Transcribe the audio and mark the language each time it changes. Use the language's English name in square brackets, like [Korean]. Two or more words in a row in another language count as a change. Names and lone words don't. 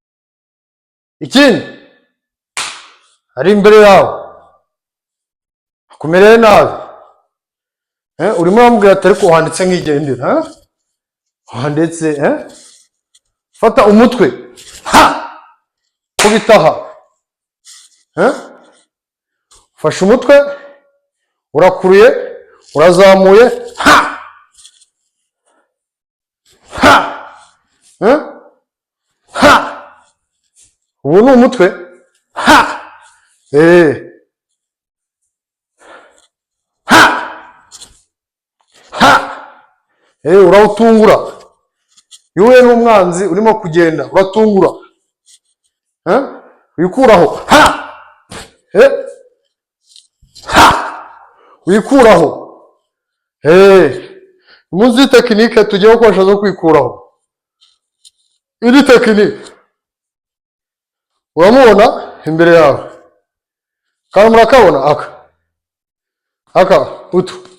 [Kinyarwanda] Ikindi ari imbere yawe, kumereye nabi. Urimo uramubwira ati ariko wanditse nk'igendera. Wanditse fata umutwe. Ha! Kubita aha. Fashe umutwe, urakuruye, urazamuye. Ha! Ha! Ha! Ubu ni umutwe. Ha! Ha! Ha! Urawutungura. Iyo uhuye n'umwanzi urimo kugenda, uratungura. Wikuraho. Ha! Ha! Wikuraho. Muzi tekinike tugiye gukoresha zo kwikuraho. Iri tekinike uramubona imbere yawe, kandi murakabona aka utu